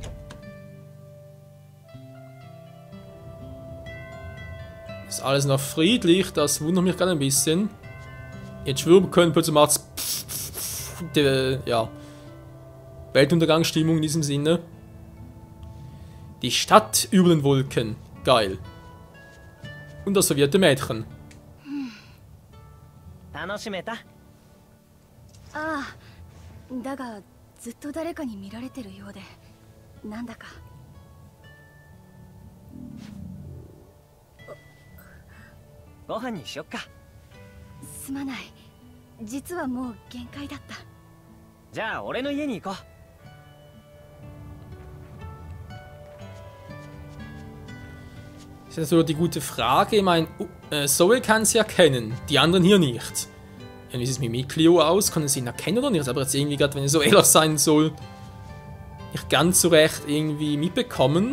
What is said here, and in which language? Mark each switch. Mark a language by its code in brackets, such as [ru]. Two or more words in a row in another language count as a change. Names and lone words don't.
[de] Ist alles noch friedlich, das wundert mich gerade ein bisschen. Jetzt schwirren können, plötzlich macht es ja, Weltuntergangsstimmung in diesem Sinne. Die Stadt über den Wolken. Geil. Und das verwirrte Mädchen. [ja] Ah, だがずっと誰かに見られてるようで、なんだか。ご飯にしよっか。すまない。実はもう限界だった。じゃあ俺の家に行こう。 [de] Das ist natürlich die gute Frage. Ich meine, Zoe kann sie erkennen, die anderen hier nicht. Ja, wie sieht es mit Miklio aus? Können sie ihn erkennen oder nicht? Aber jetzt irgendwie gerade, wenn ich so ehrlich sein soll, nicht ganz so recht irgendwie mitbekommen.